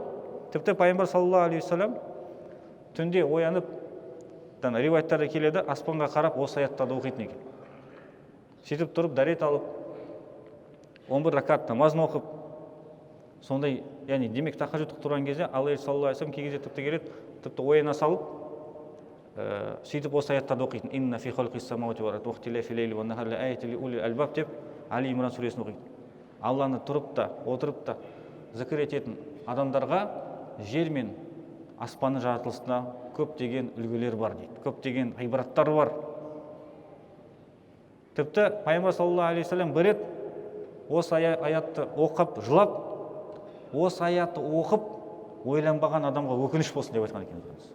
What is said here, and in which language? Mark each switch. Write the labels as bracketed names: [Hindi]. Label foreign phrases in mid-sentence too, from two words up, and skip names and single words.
[Kazakh] Тіпті пайғамбар [Arabic] صلى الله عليه وسلم [Kazakh] түнде оянып, риуаяттарда келеді, аспанға қарап осы аяттарды оқитын екен. Сөйтіп тұрып, дәрет алып, 11 ракат намазын оқып, сондай, яғни демек тахаджудқа тұрған кезде Алла [Arabic] صلى الله عليه وسلم [Kazakh] кей кезде тіпті келеді, тіпті ояна салып, сөйтіп осы аяттарды оқитын. [Arabic] إن في خلق السماوات والأرض واختلاف الليل والنهار لآيات لأولي الألباب [Kazakh] деп Али Имран сүресін оқиды. Алланы тұрып та, отырып та зікір ететін адамдарға жер мен аспанның жаратылысына көптеген үлгілер бар дейді. Көптеген ғибраттар бар. Тіпті пайғамбар [Arabic] صلى الله عليه وسلم [Kazakh] бір рет осы аятты оқып, жылап, осы аятты оқып, ойланбаған адамға өкініш болсын деп айтқан екен.